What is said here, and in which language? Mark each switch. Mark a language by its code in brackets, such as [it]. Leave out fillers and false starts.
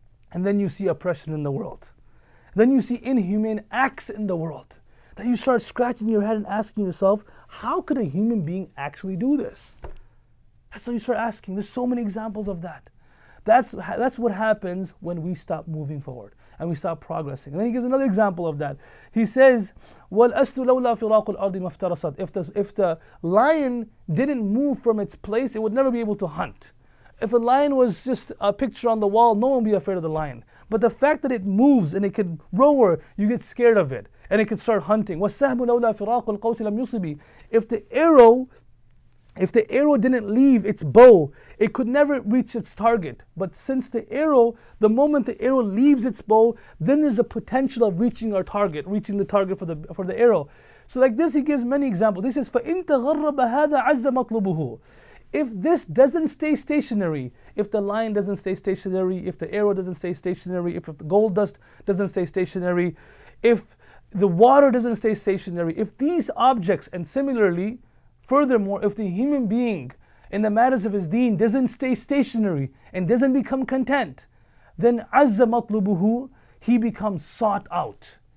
[en] And then you see oppression in the world. Then you see inhumane acts in the world. Then you start scratching your head and asking yourself, how could a human being actually do this? That's what you start asking. There's so many examples of that. That's what happens when we stop moving forward and we stop progressing. And then he gives another example of that. He says, [ar] وَالْأَسْتُ لَوْلَا فِرَاقُ الْأَرْضِ مَفْتَرَسَتْ. [en] If the lion didn't move from its place, it would never be able to hunt. If a lion was just a picture on the wall, no one would be afraid of the lion. But the fact that it moves and it can roar, you get scared of it and it can start hunting. [ar] وَالسَّهْمُ لَوْلَا فِرَاقُ الْقَوْسِ لَمْ يُصِبِ. [en] If the arrow didn't leave its bow, it could never reach its target. But since the moment the arrow leaves its bow, then there's a potential of reaching the target for the arrow. So like this, he gives many examples. This is [ar] فَإِن تَغَرَّبَ هَذَا عَزَّ مَطْلُبُهُ. [en] If this doesn't stay stationary, if the lion doesn't stay stationary, if the arrow doesn't stay stationary, if the gold dust doesn't stay stationary, if the water doesn't stay stationary, if these objects, and similarly, Furthermore, if the human being in the matters of his deen doesn't stay stationary and doesn't become content, then [ar] azza matlubuhu, [en] he becomes sought out.